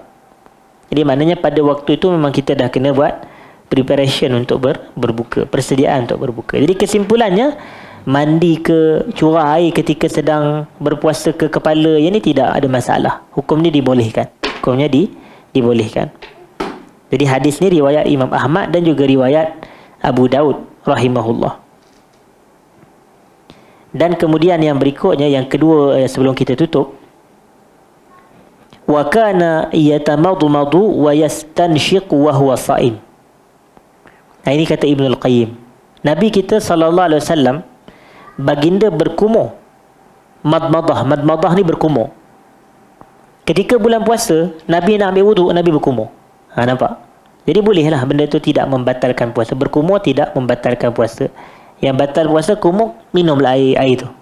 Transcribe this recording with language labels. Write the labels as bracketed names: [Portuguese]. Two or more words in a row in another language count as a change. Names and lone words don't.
[Malay] Jadi maknanya pada waktu itu memang kita dah kena buat preparation untuk berbuka, persediaan untuk berbuka. Jadi kesimpulannya, mandi ke curah air ketika sedang berpuasa ke kepala, yang ni tidak ada masalah. Hukum ni dibolehkan. Hukumnya dibolehkan. Jadi hadis ni riwayat Imam Ahmad dan juga riwayat Abu Daud rahimahullah. Dan kemudian yang berikutnya, yang kedua sebelum kita tutup, [Arabic] وكان يتمضمض ويستنشق وهو صائم. [Malay] Ini kata Ibnul Qayyim. Nabi kita [Arabic] صلى الله عليه وسلم [Malay] baginda berkumur. Madmadah ni berkumur. Ketika bulan puasa, Nabi nak ambil wuduk, Nabi berkumur. Nampak? Jadi bolehlah benda tu tidak membatalkan puasa. Berkumur tidak membatalkan puasa. Yang batal puasa kumur, minumlah air tu.